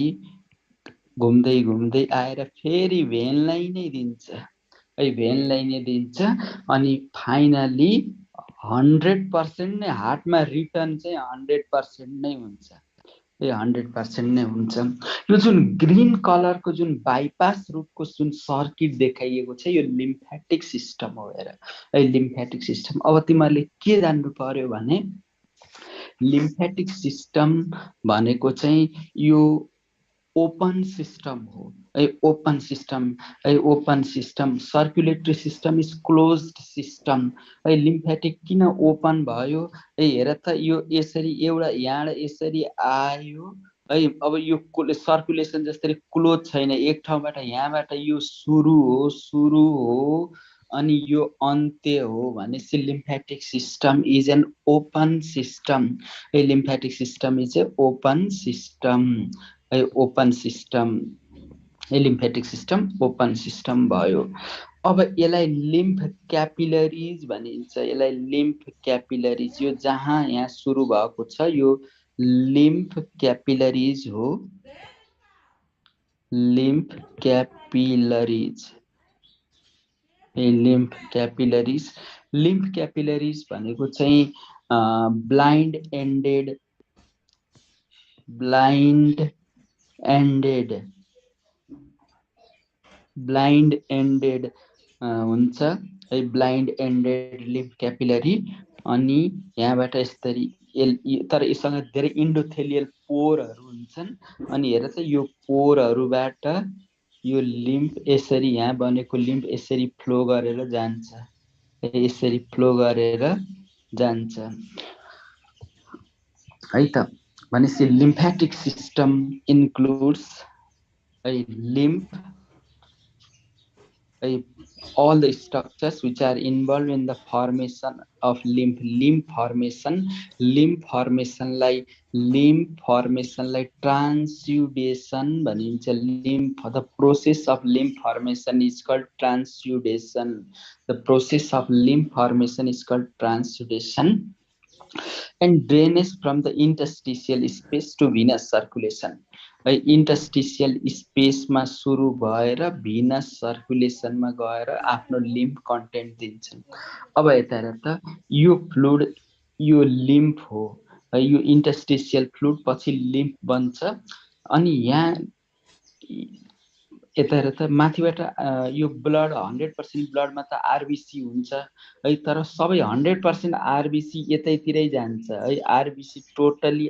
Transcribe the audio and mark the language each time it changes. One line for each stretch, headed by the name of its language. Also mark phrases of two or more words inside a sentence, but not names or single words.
Nepali: घुम्दै घुम्दै आएर फेरि भेनलाई नै दिन्छ है भेनलाई नै दिन्छ अनि फाइनली 100% नै हार्टमा रिटर्न चाहिँ 100% नै हुन्छ 100% नै हुन्छ यो जुन ग्रीन कलरको जुन बाइपास रूपको जुन सर्किट देखाइएको छ यो
English: lymphatic system
Nepali: हो हेर है
English: lymphatic system
Nepali: अब तिमीहरूले के जान्नु पर्यो भने
English: lymphatic system
Nepali: भनेको चाहिँ यो
English: open system
Nepali: हो
English: a open system circulatory system is closed system a lymphatic
Nepali: किन ओपन भयो हेर त यो यसरी एउटा यहाँ यसरी आयो है अब यो सर्कुलेसन जस्तै क्लोज छैन एक ठाउँबाट यहाँबाट यो सुरु हो अनि यो अन्त्य हो भनेपछि
English: lymphatic system is an open system a lymphatic system is a open system a open system a lymphatic system open system
Nepali: भयो अब यसलाई
English: lymph capillaries
Nepali: भनिन्छ यसलाई
English: lymph capillaries
Nepali: यो जहाँ यहाँ सुरु भएको छ यो
English: lymph capillaries हो lymph capillaries lymph capillaries
Nepali: भनेको चाहिँ
English: blind ended हुन्छ
Nepali: है
English: blind ended lymph capillary
Nepali: अनि यहाँबाट यसरी तर यससँग धेरै इन्डोथेलियल पोरहरू हुन्छन् अनि हेर त यो पोरहरूबाट यो लिम्फ यसरी यहाँ बनेको लिम्फ यसरी फ्लो गरेर जान्छ है त भनेपछि
English: lymphatic system includes a lymph all the structures which are involved in the formation of lymph formation like transudation भनिन्छ lymph the process of lymph formation is called transudation and drainage from the interstitial space to venous circulation interstitial space
Nepali: मा सुरु भएर
English: venous circulation
Nepali: मा गएर आफ्नो
English: lymph content
Nepali: दिन्छन् अब यता हेर त यो फ्लुइड यो lymph हो यो
English: interstitial fluid
Nepali: पछि lymph बन्छ अनि यहाँ यता हेर त माथिबाट यो ब्लड 100% ब्लडमा त आरबीसी हुन्छ है तर सबै 100% आरबीसी यतैतिरै जान्छ है आरबीसी टोटली